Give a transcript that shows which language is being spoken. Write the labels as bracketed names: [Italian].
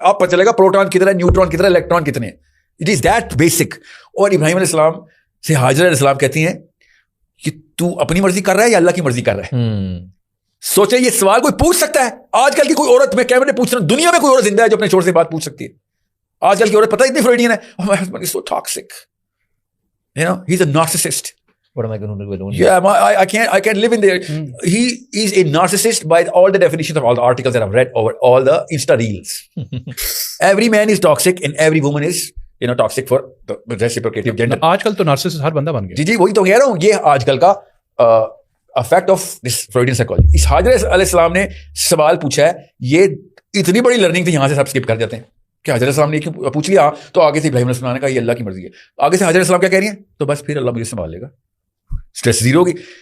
[Hindi] आप पता चलेगा प्रोटॉन कितने, न्यूट्रॉन कितने, इलेक्ट्रॉन कितने. [English] It is that basic. [Hindi] और इब्राहिम अलैहिस्सलाम से हाजरा अलैहिस्सलाम कहती हैं कि तू अपनी मर्जी कर रहा है या अल्लाह की मर्जी कर रहा है. सोचे ये सवाल कोई पूछ सकता है? आजकल की कोई औरत, मैं कैमरे पूछ रहा हूं, दुनिया में कोई औरत जिंदा है जो अपने छोर से बात पूछ सकती है? आजकल की औरत पता है इतनी फ्रॉइडियन है. [English] Oh, my husband is so toxic. He's a narcissist. What am I going to do alone? Yeah, I can't live in there. He is a narcissist by all the definitions of all the articles that I've read over all the Insta reels. Every man is toxic and every woman is toxic for the reciprocative gender. [Hindi] आजकल तो narcissist हर बंदा बन गया. जी वही तो कह रहा हूँ, ये आजकल का [English] effect of this Freudian psychology. [Hindi] इस हाजरा अलैहिस्सलाम ने सवाल पूछा है, ये इतनी बड़ी लर्निंग थी, यहाँ से सब स्किप कर जाते हैं कि हाजरा अलैहिस्सलाम ने क्यों पूछ लिया, तो आगे से इब्राहिम अलैहिस्सलाम ने कहा ये अल्लाह की मर्जी है. आगे से हाजरा अलैहिस्सलाम क्या कह रही है, तो बस फिर अल्लाह मुझे संभाल लेगा, स्ट्रेस जीरो होगी.